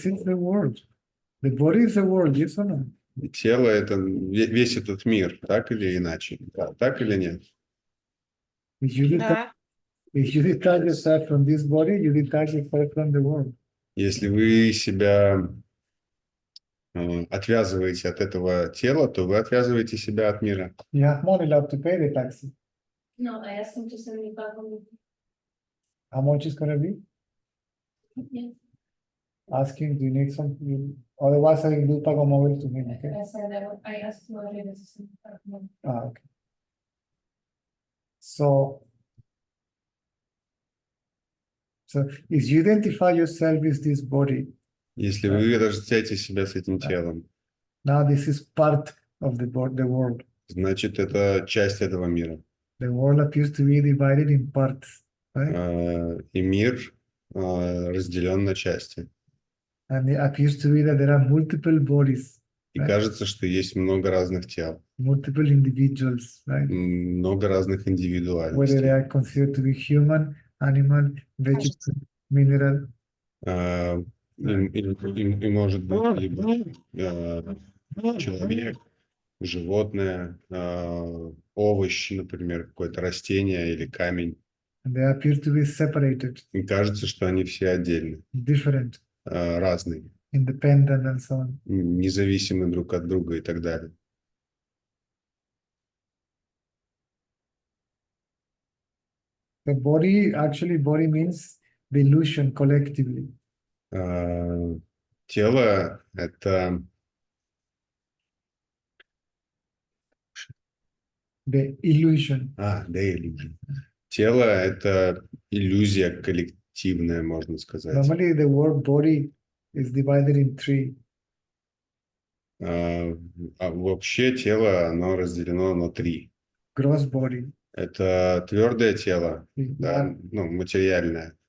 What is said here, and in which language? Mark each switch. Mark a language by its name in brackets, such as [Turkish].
[English] This is the world. The body is the world, yes or no? [Russian] Тело это весь этот мир, так или иначе, да, так или нет? [English] If you [Russian] Да, [English] detach yourself from this body, you detach yourself from the world. [Russian] Если вы себя отвязываете от этого тела, то вы отвязываете себя от мира. [English] You have money left to pay the taxi. No, I asked him to send me back on How much is going to be? the. Ask him, do you need some? Otherwise, I will pago móvil to him, okay? I said I asked him already to send me back on. Okay. So if you identify yourself with this body, [Russian] Если вы отождествляете себя с этим телом, [English] now this is part of the world. [Russian] значит, это часть этого мира. [English] The world appears to be divided in parts, right? [Russian] И мир разделен на части. [English] And it appears to be that there are multiple bodies, [Russian] И кажется, что есть много разных тел, [English] multiple individuals, right? [Russian] много разных [English] Whether they [Russian] индивидуальностей. [English] are considered to be human, animal, vegetable, mineral. [Russian] И может быть либо человек, животное, овощ, например, какое-то растение или камень. [English] And they appear to be separated, [Russian] И кажется, что они все отдельны, [English] different, [Russian] разные, [English] independent, and so on. [Russian] независимы друг от друга и так далее. [English] The body means the illusion collectively. [Russian] Тело – это [English] The illusion. the illusion. [Russian] Тело – это иллюзия коллективная, можно сказать. [English] Normally, the word body is divided in three. [Russian] Вообще тело, оно разделено на три. [English] Gross body, [Russian] Это твердое тело, да, ну, материальное,